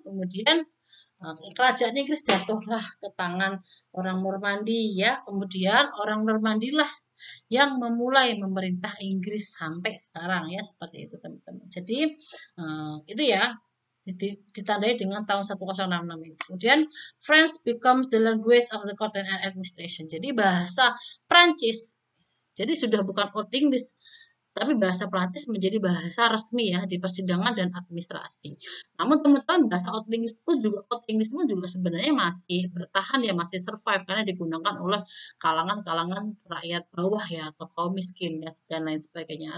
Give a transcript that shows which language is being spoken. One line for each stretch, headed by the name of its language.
Indonesian: Kemudian kerajaan Inggris jatuhlah ke tangan orang Normandi ya. Kemudian orang Normandi lah yang memulai memerintah Inggris sampai sekarang ya seperti itu teman-teman. Jadi itu ya ditandai dengan tahun 1066 ini.
English: Kemudian French becomes the language of the court and administration.
Indonesian: Jadi bahasa Prancis. Jadi sudah bukan Old English tapi bahasa Prancis menjadi bahasa resmi ya di persidangan dan administrasi. Namun teman-teman bahasa Old English pun juga sebenarnya masih bertahan ya, masih survive karena digunakan oleh kalangan-kalangan rakyat bawah ya atau kaum miskin ya dan lain sebagainya.